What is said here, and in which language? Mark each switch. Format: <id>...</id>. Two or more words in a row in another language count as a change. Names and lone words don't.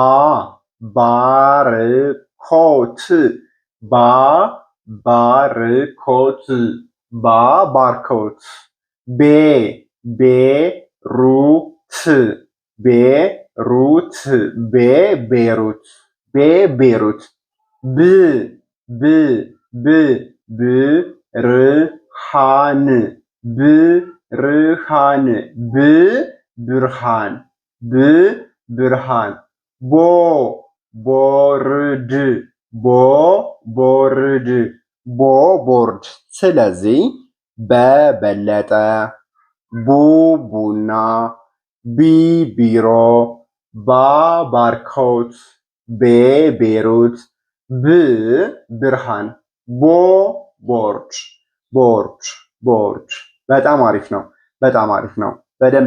<am>ባርኮት፣ ባ ባርኮት፣ ባ ባርኮት። ቤ ቤሩት፣ ቤሩት፣ ቤ ቤሩት፣ ቤ ቤሩት። ብ ብ ብ ብርሃን፣ ብርሃን፣ ብ ብርሃን፣ ብ ብርሃን። ቦ ቦርድ፣ ቦ ቦርድ፣ ቦ ቦርድ። ስለዚህ በበለጠ፣ ቡ ቡና፣ ቢ ቢሮ፣ ባ ባርኮት፣ ቤ ቤሩት፣ ብ ብርሃን፣ ቦ ቦርድ፣ ቦርድ፣ ቦርድ። በጣም አሪፍ ነው። በጣም አሪፍ ነው። በደንብ</am>